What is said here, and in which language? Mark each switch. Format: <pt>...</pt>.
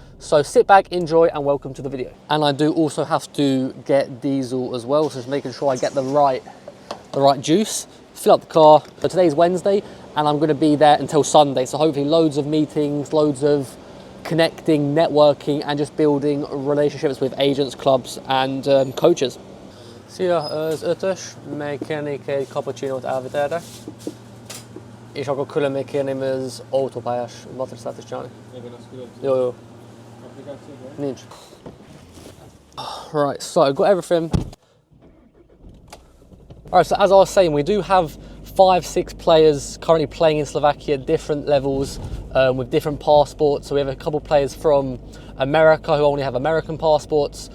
<en>So sit back, enjoy, and welcome to the video. And I do also have to get diesel as well, so just making sure I get the right juice, fill up the car. So today's Wednesday and I'm going to be there until Sunday. So hopefully loads of meetings, loads of connecting, networking, and just building relationships with agents, clubs, and coaches.</en> <hu>Szia, az 5-ös, meg kérnék egy cappuccinót elvitelre. És akkor külön még kérném az autópályás matricát is csinálni. Igen, az külön. Jó. Nincs.</hu> <en>Right, so I've got everything. Alright, so as I was saying, we do have 5-6 players currently playing in Slovakia at different levels with different passports. So we have a couple players from America who only have American passports.</en>